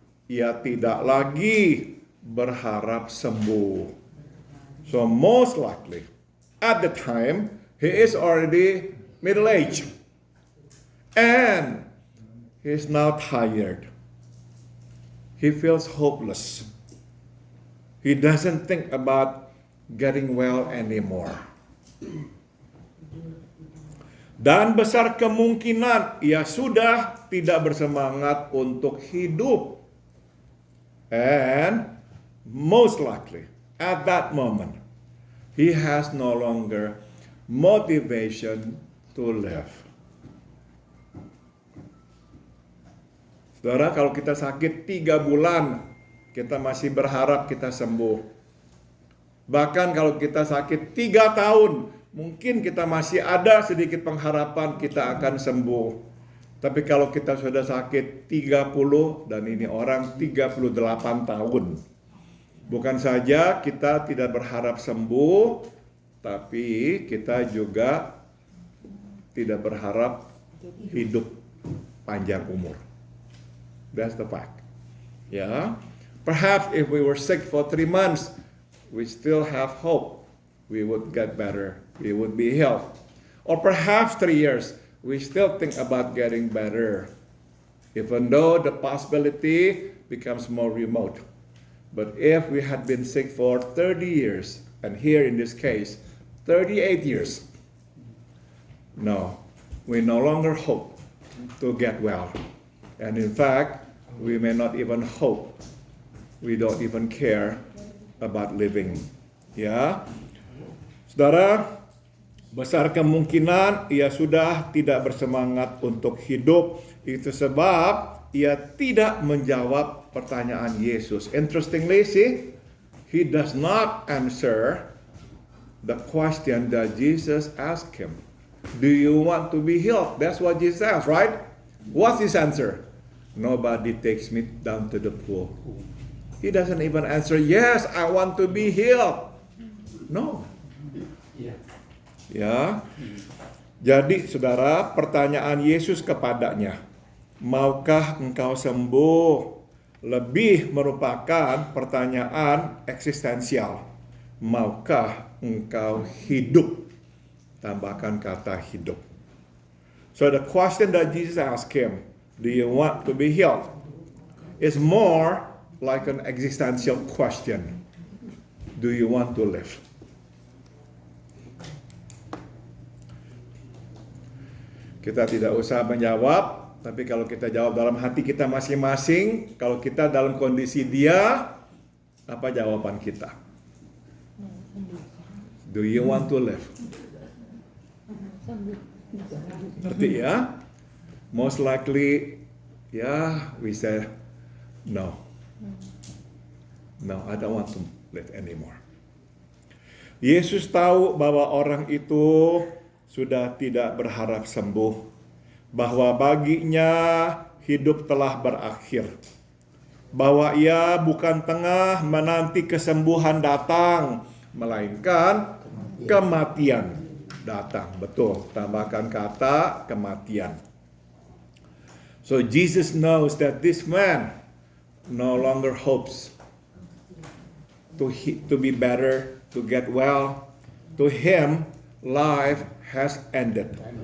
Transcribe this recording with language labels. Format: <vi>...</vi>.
<id>Ia tidak lagi berharap sembuh.</id> <en>So most likely at the time he is already middle age. And he is now tired. He feels hopeless. He doesn't think about getting well anymore.</en> <id>Dan besar kemungkinan ia sudah tidak bersemangat untuk hidup.</id> <en>And most likely, at that moment, he has no longer motivation to live.</en> <id>Saudara, kalau kita sakit 3 bulan, kita masih berharap kita sembuh. Bahkan kalau kita sakit 3 tahun, mungkin kita masih ada sedikit pengharapan kita akan sembuh. Tapi kalau kita sudah sakit 30, dan ini orang 38 tahun. Bukan saja kita tidak berharap sembuh, tapi kita juga tidak berharap hidup panjang umur.</id> <en>That's the fact. Yeah. Perhaps if we were sick for 3 months, we still have hope. We would get better. We would be healed. Or perhaps 3 years, we still think about getting better. Even though the possibility becomes more remote. But if we had been sick for 30 years, and here in this case, 38 years, no, we no longer hope to get well. And in fact, we may not even hope. We don't even care about living.</en> <id>Ya, saudara, besar kemungkinan ia sudah tidak bersemangat untuk hidup. Itu sebab ia tidak menjawab pertanyaan Yesus.</id> <en>Interestingly, see, he does not answer the question that Jesus asked him. Do you want to be healed? That's what Jesus asked, right? What's his answer? Nobody takes me down to the pool. He doesn't even answer, yes, I want to be healed. No. Ya.</en> <id>Jadi saudara, pertanyaan Yesus kepadanya, maukah engkau sembuh? Lebih merupakan pertanyaan eksistensial. Maukah engkau hidup? Tambahkan kata hidup.</id> <en>So the question that Jesus asked him, do you want to be healed? Is more like an existential question. Do you want to live?</en> <id>Kita tidak usah menjawab, tapi kalau kita jawab dalam hati kita masing-masing, kalau kita dalam kondisi dia, apa jawaban kita?</id> <en>Do you want to live?</en> <id>Ngerti ya?</id> <en>Most likely, we say, no. No, I don't want to live anymore.</en> <id>Yesus tahu bahwa orang itu sudah tidak berharap sembuh, bahwa baginya hidup telah berakhir, bahwa ia bukan tengah menanti kesembuhan datang, melainkan kematian datang. Betul, tambahkan kata kematian.</id> <en>So Jesus knows that this man no longer hopes to be better, to get well. To him, life has ended.</en>